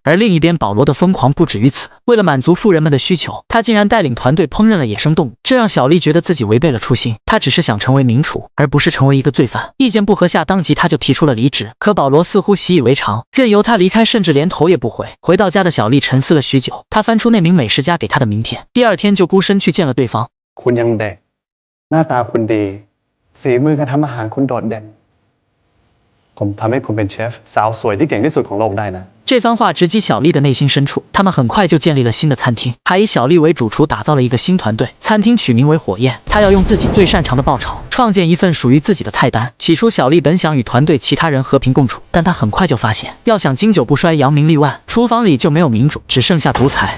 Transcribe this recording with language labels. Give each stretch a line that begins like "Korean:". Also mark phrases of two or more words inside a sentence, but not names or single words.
Chinese: 而另一边，保罗的疯狂不止于此，为了满足富人们的需求，他竟然带领团队烹饪了野生动物，这让小丽觉得自己违背了初心。她只是想成为名厨，而不是成为一个罪犯。意见不合下，当即他就提出了离职。可保罗似乎习以为常，任由他离开，甚至连头也不回。回到家的小丽沉思了许久，她翻出那名美食家给她的名片，第二天就孤身去见了对方。
Thai: คุณยังเด็กหน้าตาคุณดีฝีมือการทำอาหารคุณโดดเด่นผมทำให้คุณเป็นเชฟสาวสวยที่เก่งที่สุดของโลกได้นะ
Chinese: 这番话直击小丽的内心深处，他们很快就建立了新的餐厅，还以小丽为主厨打造了一个新团队。餐厅取名为火焰，他要用自己最擅长的爆炒，创建一份属于自己的菜单。起初，小丽本想与团队其他人和平共处，但她很快就发现，要想经久不衰、扬名立万，厨房里就没有民主，只剩下独裁。